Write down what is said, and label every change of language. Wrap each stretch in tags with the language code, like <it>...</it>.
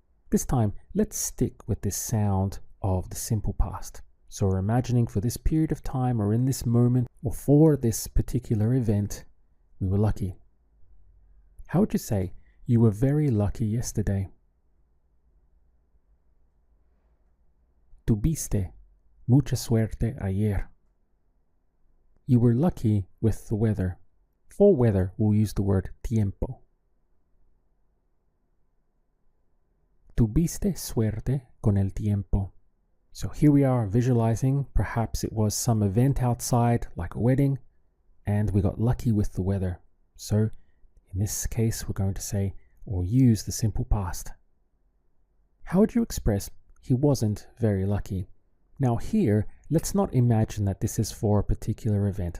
<en>This time, let's stick with this sound of the simple past. So we're imagining for this period of time or in this moment or for this particular event, we were lucky. How would you say you were very lucky yesterday?</en> <es>Tuviste mucha suerte ayer.</es> <en>You were lucky with the weather. For weather, we'll use the word tiempo.</en> <es>Tuviste suerte con el tiempo.</es> <en>So here we are visualizing, perhaps it was some event outside, like a wedding, and we got lucky with the weather. So in this case, we're going to say or use the simple past. How would you express he wasn't very lucky? Now here, let's not imagine that this is for a particular event.</en>